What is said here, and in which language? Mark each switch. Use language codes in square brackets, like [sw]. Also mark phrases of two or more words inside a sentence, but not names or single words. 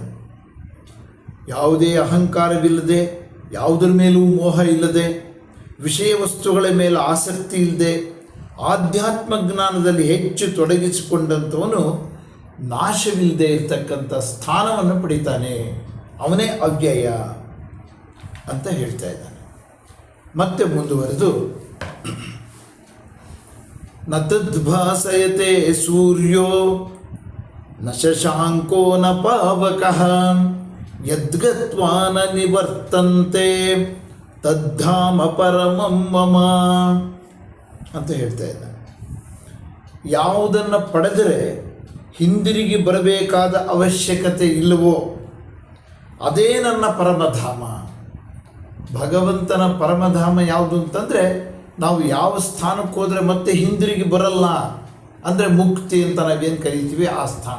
[kn] ಯಾವುದೇ ಅಹಂಕಾರವಿಲ್ಲದೆ, ಯಾವುದರ ಮೇಲೂ ಮೋಹ ಇಲ್ಲದೆ, ವಿಷಯ ವಸ್ತುಗಳ ಮೇಲೆ ಆಸಕ್ತಿ ಇಲ್ಲದೆ, ಆಧ್ಯಾತ್ಮ ಜ್ಞಾನದಲ್ಲಿ ಹೆಚ್ಚು ತೊಡಗಿಸಿಕೊಂಡಂಥವನು ನಾಶವಿಲ್ಲದೆ ಇರತಕ್ಕಂಥ ಸ್ಥಾನವನ್ನು ಪಡಿತಾನೆ. ಅವನೇ ಅವ್ಯಯ ಅಂತ ಹೇಳ್ತಾ ಇದ್ದಾನೆ. ಮತ್ತೆ ಮುಂದುವರೆದು, [sa] ನ ತದ್ಭಾಸಯತೆ ಸೂರ್ಯೋ ನ ಶಶಾಂಕೋ ನ ಪಾವಕಃ ಯದ್ಗತ್ವಾ ನ ನಿವರ್ತಂತೆ ತದ್ಧಾಮ ಪರಮಂ ಮಮ [kn] ಅಂತ ಹೇಳ್ತಾ ಇದ್ದಾನೆ. ಯಾವುದನ್ನು ಪಡೆದರೆ ಹಿಂದಿರುಗಿ ಬರಬೇಕಾದ ಅವಶ್ಯಕತೆ ಇಲ್ಲವೋ ಅದೇ ನನ್ನ ಪರಮಧಾಮ. ಭಗವಂತನ ಪರಮಧಾಮ ಯಾವುದು ಅಂತಂದರೆ, ನಾವು ಯಾವ ಸ್ಥಾನಕ್ಕೆ ಹೋದರೆ ಮತ್ತೆ ಹಿಂದಿರುಗಿ ಬರಲ್ಲ ಅಂದರೆ ಮುಕ್ತಿ ಅಂತ ನಾವೇನು ಕರಿತೀವಿ ಆ ಸ್ಥಾನ.